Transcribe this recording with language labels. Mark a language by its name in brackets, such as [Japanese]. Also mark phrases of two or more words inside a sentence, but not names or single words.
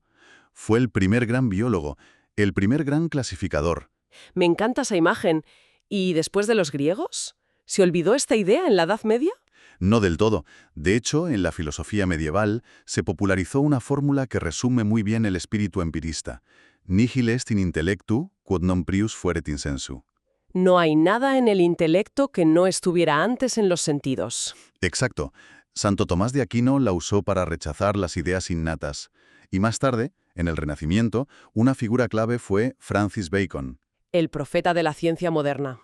[Spanish] Fue el primer gran biólogo, el primer gran clasificador. Me encanta esa imagen. ¿Y después de los griegos? ¿Se olvidó esta idea en la Edad Media? No del todo. De hecho, en la filosofía medieval se popularizó una fórmula que resume muy bien el espíritu empirista. [Latin] Nihil est in intellectu, quod non prius fueret in sensu. [Spanish] No hay nada en el intelecto que no estuviera antes en los sentidos. Exacto. Santo Tomás de Aquino la usó para rechazar las ideas innatas. Y más tarde, en el Renacimiento, una figura clave fue Francis Bacon. El profeta de la ciencia moderna.